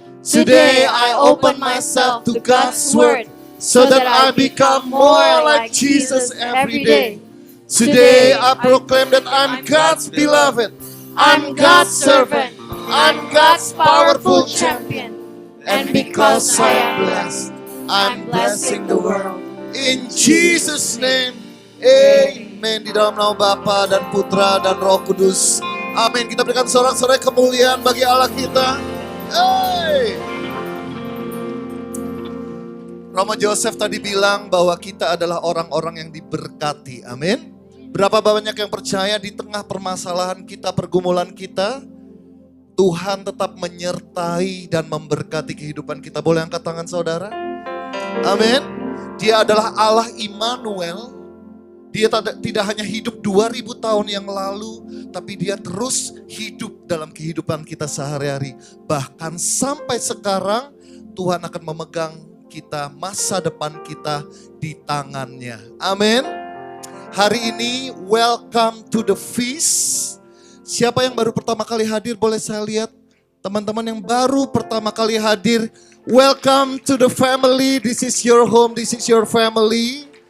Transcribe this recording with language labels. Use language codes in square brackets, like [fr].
[en] Today, I open myself to God's word so that I become more like Jesus every day. Today, I proclaim that I'm God's beloved, I'm God's servant, I'm God's powerful champion. And because I am blessed, I'm blessing the world. In Jesus' name, amen. [id] Di dalam nama Bapa dan Putra dan Roh Kudus. Amin. Kita berikan sorak-sorai kemuliaan bagi Allah kita. Hey! Romo Joseph tadi bilang bahwa kita adalah orang-orang yang diberkati. Amin. Berapa banyak yang percaya di tengah permasalahan kita, pergumulan kita, Tuhan tetap menyertai dan memberkati kehidupan kita. Boleh angkat tangan saudara? Amin. Dia adalah Allah Immanuel. Dia tidak hanya hidup 2000 tahun yang lalu, tapi dia terus hidup dalam kehidupan kita sehari-hari. Bahkan sampai sekarang Tuhan akan memegang kita, masa depan kita di tangannya. Amin. Hari ini [en] welcome to the feast. [id] Siapa yang baru pertama kali hadir boleh saya lihat. Teman-teman yang baru pertama kali hadir, [en] welcome to the family. This is your home, this is your family.